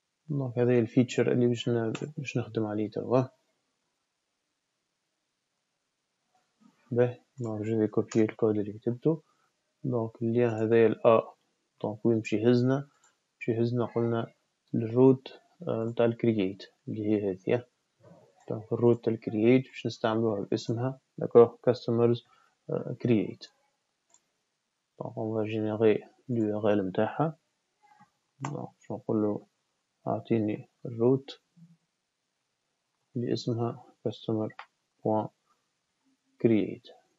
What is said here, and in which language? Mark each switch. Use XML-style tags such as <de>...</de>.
<ar>donc هذه الفيتشر اللي باش نخدم عليه توا. باهي donc</ar> <fr>je vais copier</fr> <ar>الكود اللي كتبته. donc اللين هذايا الأ donc وين باش يهزنا قلنا الروت نتاع الكرييت اللي هي هذه. donc الروت تاع الكرييت باش نستعملوها باسمها d'accord customers create.</ar> <fr>donc on va générer l'URL</fr> <ar>نتاعها. donc باش نقولو أعطيني الروت اللي اسمها customer.create.</ar>